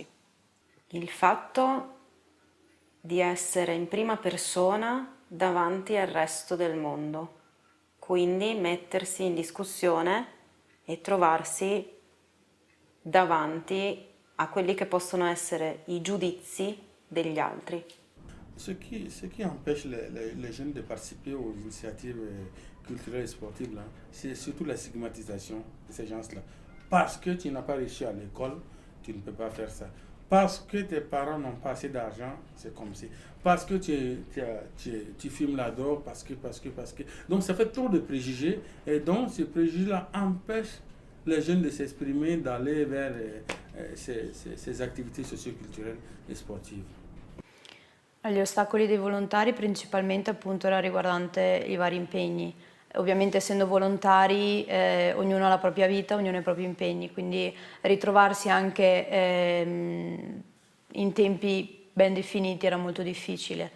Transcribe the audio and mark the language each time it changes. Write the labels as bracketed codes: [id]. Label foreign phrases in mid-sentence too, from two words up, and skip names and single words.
[it] Il fatto di essere in prima persona davanti al resto del mondo, quindi mettersi in discussione e trovarsi davanti a quelli che possono essere i giudizi degli altri. [fr] Ce qui empêche les jeunes de participer aux initiatives culturelles et sportives, là, c'est surtout la stigmatisation de ces gens-là. Parce que tu n'as pas réussi à l'école, tu ne peux pas faire ça. Parce que tes parents n'ont pas assez d'argent, c'est comme si. Parce que tu fumes la drogue, parce que. Donc ça fait trop de préjugés, et donc ces préjugés-là empêchent les jeunes de s'exprimer, d'aller vers ces activités socioculturelles et sportives. [it] Gli ostacoli dei volontari principalmente appunto era riguardante i vari impegni. Ovviamente essendo volontari ognuno ha la propria vita, ognuno ha i propri impegni, quindi ritrovarsi anche in tempi ben definiti era molto difficile.